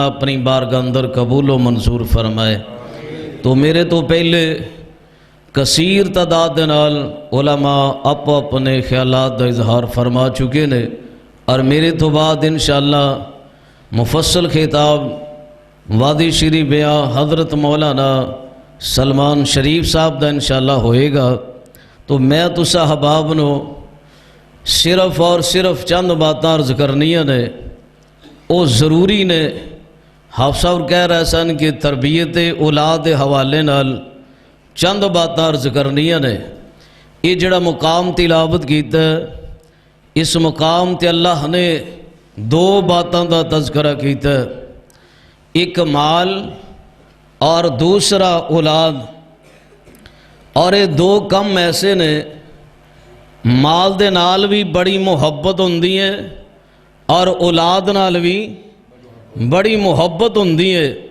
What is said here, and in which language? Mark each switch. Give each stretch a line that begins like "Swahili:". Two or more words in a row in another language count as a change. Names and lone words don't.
Punjabi: اپنی بارگاہ اندر قبول و منظور فرمائے تو میرے تو پہلے کثیر تعداد دے نال علماء آپ اپنے خیالات دا اظہار فرما چکے نے، اور میرے تو بعد انشاءاللہ مفصل خطاب وادی شری بیاں حضرت مولانا سلمان شریف صاحب دا انشاءاللہ ہوئے گا۔ تو میں تسا حباب نو صرف اور صرف چند باتاں عرض کرنیاں نے، او ضروری نے۔ حافظ صاحب کہہ رہے سن کہ تربیت اولاد حوالے نال چند باتاں عرض کرنیاں نے۔ یہ جڑا مقام تلاوت کیتا ہے، اس مقام تے اللہ نے دو باتاں دا تذکرہ کیتا ہے، ایک مال اور دوسرا اولاد۔ اور یہ دو کم ایسے نے، مال دے نال بھی بڑی محبت ہوندی ہے اور اولاد نال بھی بڑی محبت ہوندی ہے۔